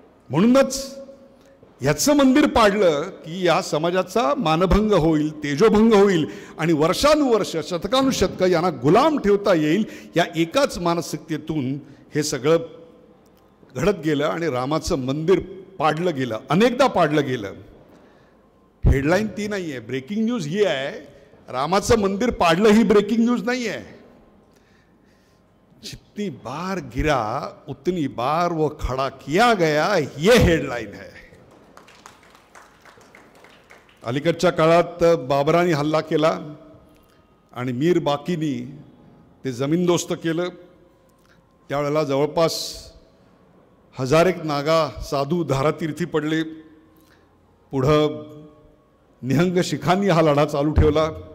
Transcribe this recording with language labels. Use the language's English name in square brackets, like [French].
[Marathi] म्हणूनच ह्याचं मंदिर पाडलं की या समाजाचा मानभंग होईल, तेजोभंग होईल आणि वर्षानुवर्ष शतकानुशतकं यांना गुलाम ठेवता येईल. या एकाच मानसिकतेतून हे सगळं घडत गेलं आणि रामाचं मंदिर पाडलं गेलं, अनेकदा पाडलं गेलं. हेडलाईन ती नाही आहे, ब्रेकिंग न्यूज ही आहे, रामाचं मंदिर पाडलं ही ब्रेकिंग न्यूज नाही आहे. [Hindi] जितनी बार गिरा उतनी बार वो खड़ा किया गया, ये हेडलाईन है. [Marathi] अलीकडच्या काळात बाबराने हल्ला केला आणि मीर बाकीनी ते जमीनदोस्त केलं. त्यावेळेला जवळपास 1000 नागा साधू धारातीर्थी पडले. पुढं निहंग शिखांनी हा लढा चालू ठेवला.